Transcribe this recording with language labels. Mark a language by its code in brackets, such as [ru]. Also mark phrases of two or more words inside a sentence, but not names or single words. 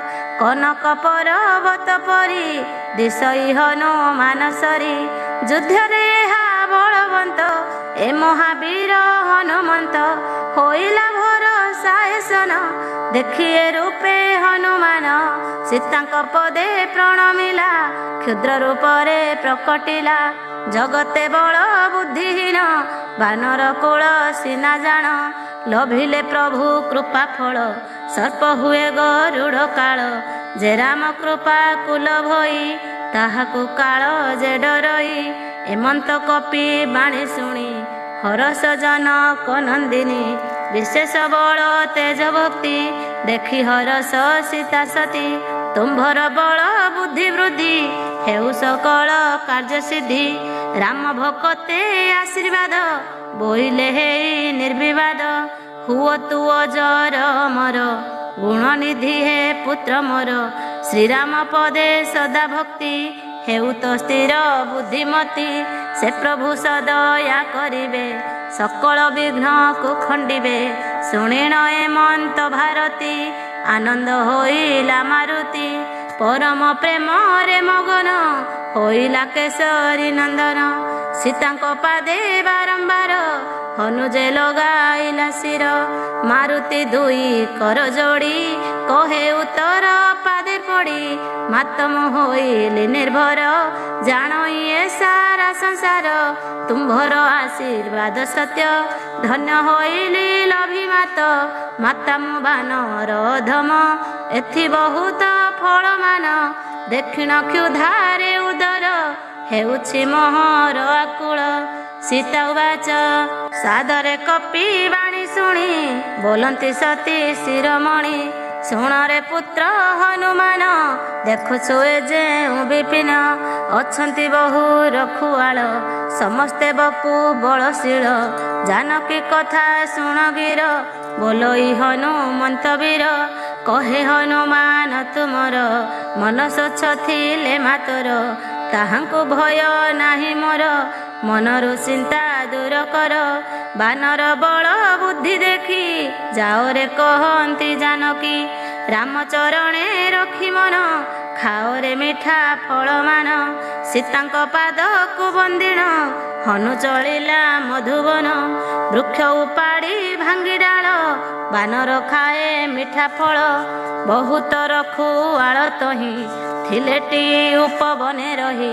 [or] କନକ ପର୍ବତ ପରି ଦିଶଇ ହନୁମାନ ସରି ଯୁଦ୍ଧରେ ହା ବଳବନ୍ତ ଏ ମହାବୀର ହନୁମନ୍ତ ହୋଇଲା ଭରସା ସନ ଦେଖିଏ ରୂପେ ହନୁମାନ ସୀତାଙ୍କ ପଦେ ପ୍ରଣମିଲା କ୍ଷୁଦ୍ର ରୂପରେ ପ୍ରକଟିଲା ଜଗତେ ବଳ ବୁଦ୍ଧିହୀନ ବାନର କୋଲ ସୀନା ଜାନ ଲଭିଲେ ପ୍ରଭୁ କୃପା ଫଳ ସର୍ପ ହୁଏ ଗରୁଡ଼ କାଳ ଯେ ରାମ କୃପା କୁଳ ଭଈ ତାହାକୁ କାଳ ଯେ ଡରଇ ଏମନ୍ତ କପି ବାଣୀ ଶୁଣି ହରଷ ଜନକ ନନ୍ଦିନୀ ବିଶେଷ ବଳ ତେଜ ଭକ୍ତି ଦେଖି ହରଷ ସୀତା ସତୀ ତୁମ୍ଭର ବଳ ବୁଦ୍ଧି ବୃଦ୍ଧି ହେଉ ସକଳ କାର୍ଯ୍ୟ ସିଦ୍ଧି ରାମ ଭକ୍ତେ ଆଶୀର୍ବାଦ ବୋଇଲେ ହେଇ ନିର୍ବିବାଦ ହୁଅ ତୁ ଅଜର ମର ଗୁଣ ନିଧି ହେ ପୁତ୍ର ମୋର ଶ୍ରୀରାମ ପଦେ ସଦା ଭକ୍ତି ହେଉ ତୋ ସ୍ଥିର ବୁଦ୍ଧିମତୀ ସେ ପ୍ରଭୁ ସଦୟା କରିବେ ସକଳ ବିଘ୍ନ କୁ ଖଣ୍ଡିବେ ଶୁଣେନ ଏମନ୍ତ ଭାରତୀ ଆନନ୍ଦ ହୋଇଲା ମାରୁତି ପରମ ପ୍ରେମ ରେ ମଗନ ହୋଇଲା କେଶରୀ ନନ୍ଦନ ସୀତାଙ୍କୁ ପାଦେ ବାରମ୍ବାର ହନୁଯେ ଲଗାଇଲା ଶିର ମାରୁତି ଦୁଇ କର ଯୋଡ଼ି କହେ ଉତ୍ତର ପାଦେ ପଡ଼ି ମାତମ ହୋଇଲି ନିର୍ଭର [hi] जानो ये सारा संसार [or] ତୁମ୍ଭର ଆଶୀର୍ବାଦ ସତ୍ୟ ଧନ୍ୟ ହୋଇଲି ଲଭିମାତ ମାତା ମୁ ବାନର ଧମ ଏଥି ବହୁତ ଫଳ ମାନ ଦକ୍ଷିଣ କ୍ଷୁଧାରେ ଉଦର ହେଉଛି ମୋହର ଆକୁଳ ସୀତା ଉବାଚ ସାଦରେ କପି ବାଣୀ ଶୁଣି ବୋଲନ୍ତି ସତୀ ଶିରୋମଣି ଶୁଣ ରେ ପୁତ୍ର ହନୁମାନ ଦେଖୁଛୁ ଏ ଯେଉ ବିପିନ ଅଛନ୍ତି ବହୁ ରଖୁଆଳ ସମସ୍ତେ ବପୁ ବଳଶୀଳ ଜାନକୀ କଥା ଶୁଣ ଗିର ବୋଲଇ ହନୁମନ୍ତ ବୀର କହେ ହନୁମାନ ତୁମର ମନ ସ୍ୱଚ୍ଛ ଥିଲେ ମାତର ତାହାଙ୍କୁ ଭୟ ନାହିଁ ମୋର ମନରୁ ଚିନ୍ତା ଦୂର କର ବାନର ବଳ ବୁଦ୍ଧି ଦେଖି ଯାଅ ରେ କହନ୍ତି ଜାନକୀ ରାମଚରଣେ ରଖି ମନ ଖାଓରେ ମିଠା ଫଳମାନ। ସୀତାଙ୍କ ପାଦକୁ ବନ୍ଦିଣ ହନୁ ଚଳିଲା ମଧୁବନ। ବୃକ୍ଷ ଉପାଡ଼ି ଭାଙ୍ଗି ଡାଳ ବାନର ଖାଏ ମିଠା ଫଳ। ବହୁତ ରଖୁଆଳ ତହିଁ ଥିଲେଟି ଉପବନେ ରହି।